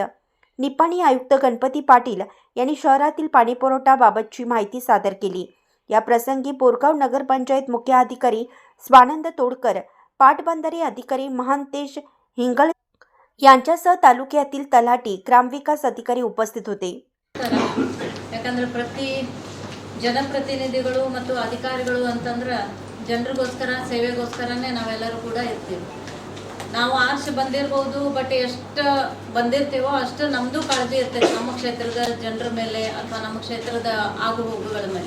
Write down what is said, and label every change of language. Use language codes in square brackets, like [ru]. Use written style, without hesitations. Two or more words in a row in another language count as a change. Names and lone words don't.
[mr] निपाणी आयुक्त गणपती पाटील यांनी शहरातील पाणीपुरवठ्याबाबतची माहिती सादर केली। या प्रसंगी बोरगाव नगरपंचायत मुख्य अधिकारी स्वानंद तोडकर, पाटबंधारे अधिकारी महांतेश हिंगळ यांच्यासह तालुक्यातील तलाठी, ग्रामविकास अधिकारी उपस्थित होते। [kn] ಯಾಕಂದ್ರೆ ಪ್ರತಿ ಜನಪ್ರತಿನಿಧಿಗಳು ಮತ್ತು ಅಧಿಕಾರಿಗಳು ಅಂತಂದ್ರೆ ಜನರಿಗೋಸ್ಕರ ಸೇವೆಗೋಸ್ಕರನೇ ನಾವೆಲ್ಲರೂ ಕೂಡ ಇರ್ತೀವಿ। ನಾವು ಆರ್ಷ್ ಬಂದಿರಬಹುದು, ಬಟ್ ಎಷ್ಟು ಬಂದಿರ್ತೀವೋ ಅಷ್ಟು ನಮ್ಮದು ಕಾಳಜಿ ಇರ್ತೈತೆ ನಮ್ಮ ಕ್ಷೇತ್ರದ ಜನರ ಮೇಲೆ ಅಥವಾ ನಮ್ಮ ಕ್ಷೇತ್ರದ ಆಗುಹೋಗುಗಳ ಮೇಲೆ।